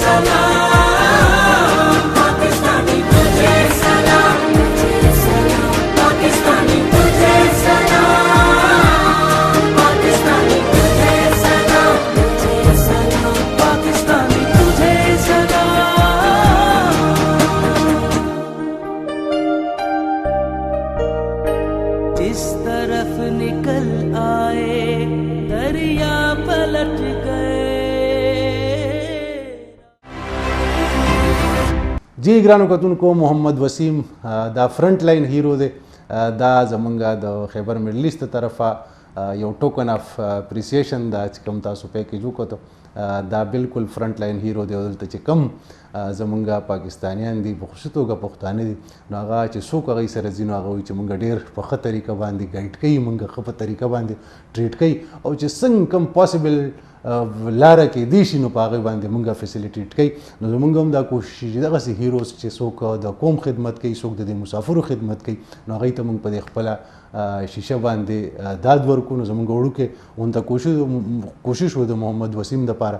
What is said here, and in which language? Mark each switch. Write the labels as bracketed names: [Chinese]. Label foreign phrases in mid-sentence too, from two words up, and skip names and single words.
[Urdu] سلام پاکستانی تجھے سلام پاکستانی تجھے سلام پاکستانی تجھے سلام پاکستانی تجھے سلام جس طرف نکل آئے دریا پلٹ گئے. [Pashto] जी ګرانو کتونکو محمد وسیم دا [English] front line hero [Pashto] دی دا زمونږ د خیبر میډل ایسټ طرفه یو [English] token of appreciation [Pashto] دا چې کوم تاسو پیکیج وکړو دا بالکل [English] front line [Pashto] هیرو دی دلته چې کم زمونږ پاکستانیان دي په خصوصي توګه پښتانه دي نو هغه چې څوک هغوی سره ځي نو هغه وایي چې مونږ ډېر په ښه طریقه باندې ګایډ کوي مونږ ښه په طریقه باندې ټریټ کوي او چې څنګه کم پاسبل لاره کې دی شي نو په هغې باندې مونږ فیسیلیټیټ کوي نو زمونږ هم دا کوشش چې دغسې هیروز چې څوک د قوم خدمت کوي څوک د دې مسافرو خدمت کوي نو هغوی ته مونږ په دې خپله شیشه باندې داد ورکو نو زمونږ وړوکې اونته کوشش و د محمد وسیم دپاره.